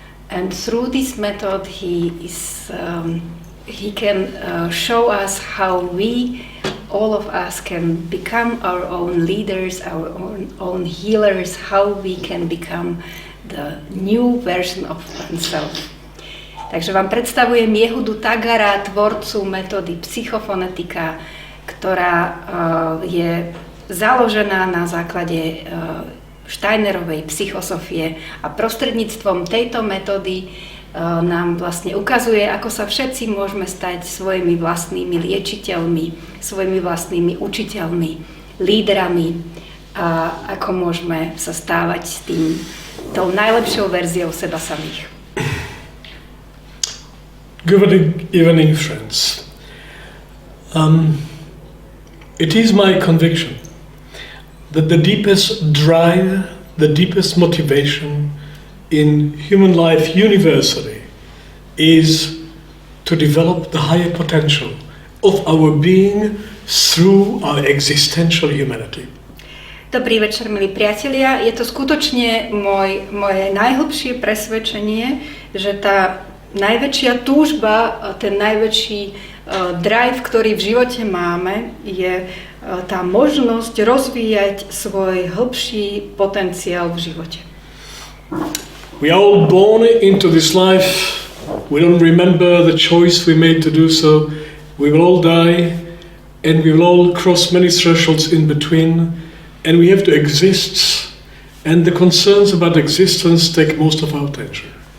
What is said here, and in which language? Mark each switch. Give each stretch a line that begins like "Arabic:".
English: And through this method, he can show us how we, all of us, can become our own leaders, our own healers, how we can become the new version of oneself.
Slovak: Takže vám predstavujem Jehudu Tagara, tvorcu metódy psychofonetika, ktorá je založená na základe Steinerovej psychosofie a prostredníctvom tejto metódy nám vlastne ukazuje, ako sa všetci môžeme stať svojimi vlastnými liečiteľmi, svojimi vlastnými učiteľmi, lídrami a ako môžeme sa stávať tou najlepšou verziou seba samých.
English: Good evening, friends. It is my conviction that the deepest drive, the deepest motivation in human life universally is to develop the higher potential of our being through our existential humanity.
Slovak: Dobrý večer, milí priatelia. Je to skutočne moje najhlbšie presvedčenie, že tá najväčšia túžba, ten najväčší drive, ktorý v živote máme, je tá možnosť rozvíjať svoj hĺbší potenciál v živote.
English: We are all born into this life. We don't remember the choice we made to do so. We will all die, and we will all cross many thresholds in between, and we have to exist, and the concerns about existence take most of our attention.